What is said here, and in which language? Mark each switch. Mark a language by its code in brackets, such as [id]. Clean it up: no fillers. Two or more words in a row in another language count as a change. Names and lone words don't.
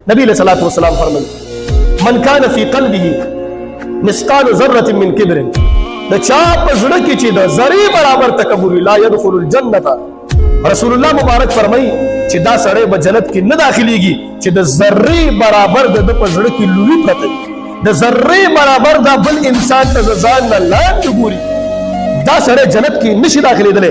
[ps] نبی [ar] علیہ الصلوۃ والسلام [ps] فرمایي [ar] من کان فی قلبه مثقال ذره من کبر، [ps] د چا په زړه کې چې د ذره برابر تکبر [ar] لا يدخل الجنه، [ps] رسول الله مبارک فرمایي چې دا سړی به جنت کې نه داخليږي چې د ذره برابر د په زړه کې لوی پته، د ذره برابر دا بل انسان ته ځان نه لاندې ګوري، دا سړی جنت کې نشي داخليدلی.